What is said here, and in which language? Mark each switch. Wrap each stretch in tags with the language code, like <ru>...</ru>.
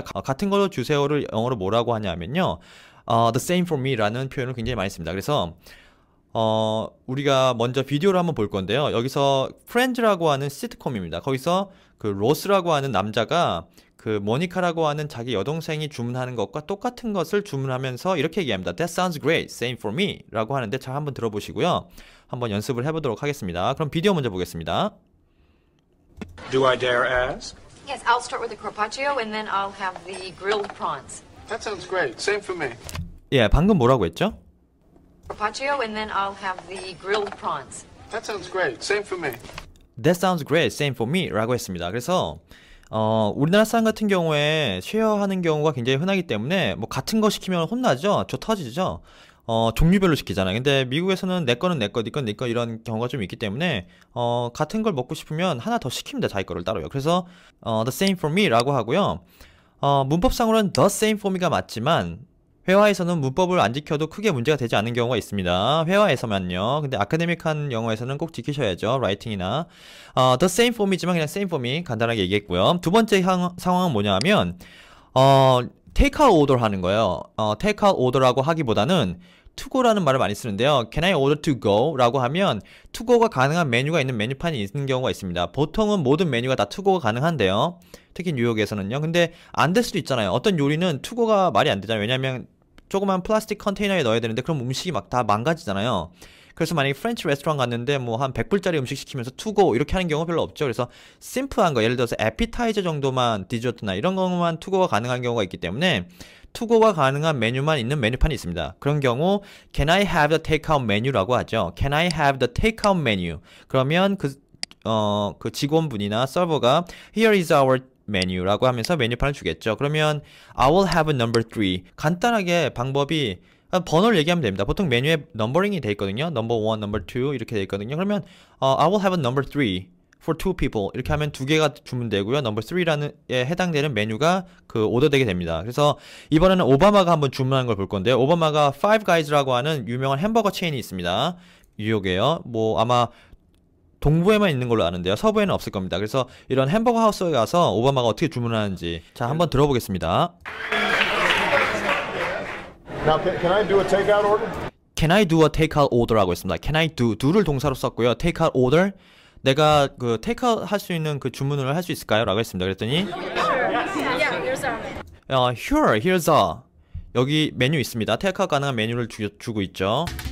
<ko>같은 걸로 주세요를 영어로 뭐라고 하냐면요.</ko> <en>The same for me</en> <ko>라는 표현을 굉장히 많이 씁니다. 그래서 우리가 먼저 비디오를 한번 볼 건데요. 여기서 프렌즈라고 하는 시트콤입니다. 거기서 그 로스라고 하는 남자가 그 모니카라고 하는 자기 여동생이 주문하는 것과 똑같은 것을 주문하면서 이렇게 얘기합니다.</ko> <en>That sounds great, same for me</en> <ko>라고 하는데 잘 한번 들어보시고요. 한번 연습을 해보도록 하겠습니다. 그럼 비디오 먼저 보겠습니다.</ko> <en>Do I dare ask? Yes, I'll start with the carpaccio and then I'll have the grilled prawns. That sounds great. Same for me.</en> <ko>예, 방금 뭐라고 했죠?</ko> <en>Carpaccio and then I'll have the grilled prawns. That sounds great. Same for me. That sounds great, same for me</en> <ko>라고 했습니다. 그래서 우리나라 사람 같은 경우에 쉐어하는 경우가 굉장히 흔하기 때문에 뭐 같은 거 시키면 혼나죠? 저 터지죠? 종류별로 시키잖아요. 근데 미국에서는 내 거는 내 거, 네 건 네 거 이런 경우가 좀 있기 때문에 같은 걸 먹고 싶으면 하나 더 시킵니다. 자기 거를 따로요.</ko> <en>그래서 the same for me</en> <ko>라고 하고요. 문법상으로는</ko> <en>the same for me</en> <ko>가 맞지만 회화에서는 문법을 안 지켜도 크게 문제가 되지 않는 경우가 있습니다. 회화에서만요. 근데 아카데믹한 영어에서는 꼭 지키셔야죠. 라이팅이나</ko> <en>the same for me</en> <ko>지만 그냥</ko> <en>same for me</en> <ko>간단하게 얘기했고요. 두 번째 상황은 뭐냐면</ko> <en>take out order</en> <ko>하는 거예요.</ko> <en>take out order</en> <ko>라고 하기보다는 to go라는 말을 많이 쓰는데요.</ko> <en>Can I order to go?</en> <ko>라고 하면 to go가 가능한 메뉴가 있는 메뉴판이 있는 경우가 있습니다. 보통은 모든 메뉴가 다 to go가 가능한데요. 특히 뉴욕에서는요. 근데 안 될 수도 있잖아요. 어떤 요리는 to go가 말이 안 되잖아요. 왜냐면 조그만 플라스틱 컨테이너에 넣어야 되는데 그럼 음식이 막 다 망가지잖아요. 그래서 만약에 프렌치 레스토랑 갔는데 뭐 한 100불짜리 음식 시키면서 to go 이렇게 하는 경우가 별로 없죠. 그래서 심플한 거 예를 들어서 에피타이저 정도만 디저트나 이런 것만 to go가 가능한 경우가 있기 때문에 to go가 가능한 메뉴만 있는 메뉴판이 있습니다. 그런 경우</ko> <en>Can I have the takeout menu</en> <ko>라고 하죠.</ko> <en>Can I have the takeout menu?</en> <ko>그러면 그 직원분이나 서버가</ko> <en>Here is our</en> <ko>메뉴라고 하면서 메뉴판을 주겠죠.</ko> <en>그러면 I will have a number 3.</en> <ko>간단하게 방법이 번호를 얘기하면 됩니다. 보통 메뉴에 넘버링이 돼 있거든요.</ko> <en>number 1, number 2</en> <ko>이렇게 돼 있거든요. 그러면</ko> <en>I will have a number 3 for 2 people</en> <ko>이렇게 하면 두 개가 주문되고요. number 3라는 에 해당되는 메뉴가 그 오더되게 됩니다. 그래서 이번에는 오바마가 한번 주문한 걸 볼 건데요. 오바마가 Five Guys라고 하는 유명한 햄버거 체인이 있습니다. 뉴욕에요. 뭐 아마 동부에만 있는 걸로 아는데요. 서부에는 없을 겁니다. 그래서 이런 햄버거 하우스에 가서 오바마가 어떻게 주문하는지 자 한번 들어보겠습니다.</ko> <en>Now, can I do a takeout order? Can I do a takeout order</en> <ko>라고 했습니다.</ko> <en>Can I do</en> <ko>를 동사로 썼고요.</ko> <en>takeout order</en> <ko>내가 그 테이크아웃 할 수 있는 그 주문을 할 수 있을까요? 라고 했습니다. 그랬더니</ko> <en>Sure, here's a</en> <ko>여기 메뉴 있습니다. 테이크아웃 가능한 메뉴를 주고 있죠.</ko>